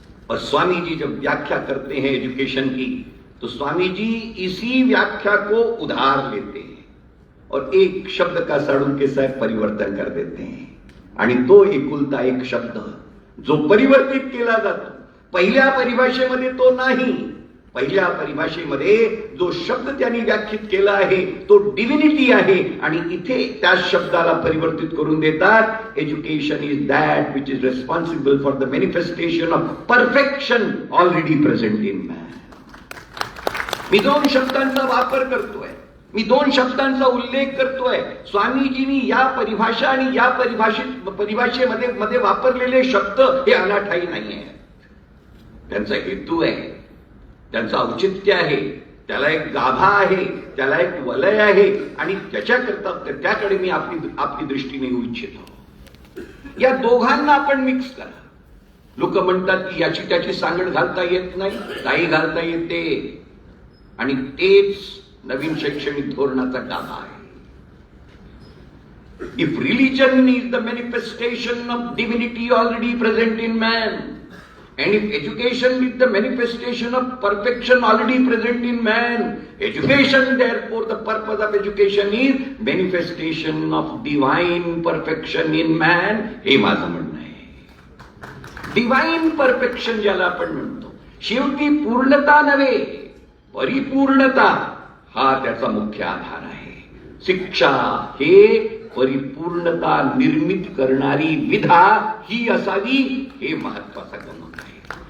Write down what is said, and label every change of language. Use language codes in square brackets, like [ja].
[hi] और स्वामी जी जब व्याख्या करते हैं एजुकेशन की तो स्वामी जी इसी व्याख्या को उधार लेते हैं और एक शब्द का सडून के साथ परिवर्तन कर देते हैं, [mr] आणि तो एकुलता एक शब्द जो परिवर्तित केला जातो पहिल्या परिभाषेमध्ये तो नाही। पहिल्या परिभाषेमध्ये जो शब्द त्यांनी व्याख्यात केला आहे तो डिव्हिनिटी आहे, आणि इथे त्या शब्दाला परिवर्तित करून देतात [en] Education is that which is responsible for the manifestation of perfection already present in man. [mr] मी दोन शब्दांचा वापर करतोय, मी दोन शब्दांचा उल्लेख करतोय। स्वामीजींनी या परिभाषा आणि या परिभाषेमध्ये वापरलेले शब्द हे अनाठाई नाही आहेत, त्यांचा हेतू आहे, त्यांचं औचित्य आहे, त्याला एक गाभा आहे, त्याला एक वलय आहे, आणि त्याच्याकरता त्याकडे मी आपली दृष्टी नेऊ इच्छितो। या दोघांना आपण मिक्स करा। लोक म्हणतात की याची त्याची सांगड घालता येत नाही, काही घालता येते, आणि तेच नवीन शैक्षणिक धोरणाचा गाभा आहे। [en] if religion is the manifestation of divinity already present in man, and if education is the manifestation of perfection already present in man, education therefore the purpose of education is manifestation of divine perfection in man, [mr] हे माझं म्हणणं आहे। Divine perfection ज्याला आपण म्हणतो, शेवटी पूर्णता नव्हे परिपूर्णता हा त्याचा मुख्य आधार आहे। शिक्षा हे परिपूर्णता निर्मित करणारी विधा ही असावी, हे महत्वाचा गमक आहे।